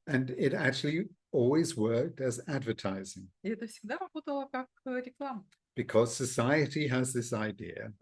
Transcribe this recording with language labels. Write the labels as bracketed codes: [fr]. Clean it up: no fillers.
[en] And it actually always worked as advertising [ru] И это всегда работало как реклама. [en] because society has this idea.